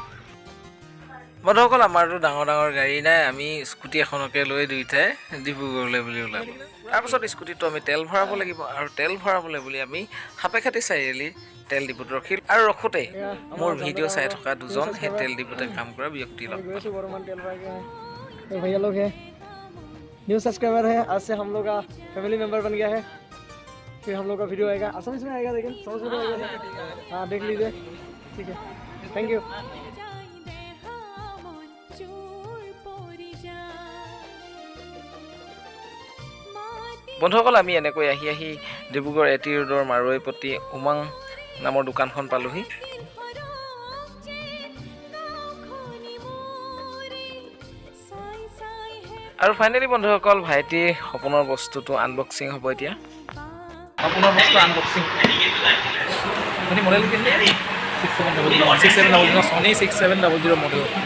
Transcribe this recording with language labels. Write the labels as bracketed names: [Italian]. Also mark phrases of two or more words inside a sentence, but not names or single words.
[Assamese] বন্ধুসকল আমাৰতো ডাঙৰ গাড়ী নাই আমি স্কুটি এখনকে লৈ দুয়োটাই ডিব্ৰুগড়লৈ বুলি ওলাম তাৰপাছত স্কুটিটো আমি তেল ভৰাব লাগিব আৰু তেল ভৰাবলৈ বুলি আমি সাপেখাতি চাৰিআলি তেল ডিপুত ৰখিল আৰু ৰখোঁতে মোৰ ভিডিঅ' চাই থকা দুজন সেই তেল ডিপুতে কাম কৰা ব্যক্তি লগ [Hindi] भैया लोग हैं [English] new subscriber [Hindi] है आज से हम लोग का [English] family member [Hindi] बन गया है फिर हम लोग का वीडियो आएगा आसानी में आएगा लेकिन समझ में आएगा हाँ देख लीजिए ठीक है [English] thank you [Assamese] বন্ধুসকল আমি এনেকৈ আহি ডিব্ৰুগড় এটি ৰোডৰ মাৰৈপতি উমাং নামৰ দোকানখন পালোহি আৰু ফাইনেলি বন্ধুসকল ভাইটিৰ সপোনৰ বস্তুটো আনবক্সিং হ'ব এতিয়া সপোনৰ বস্তু আনবক্সিং আপুনি মডেল কিনে 6700 Sony 6700 মডেল।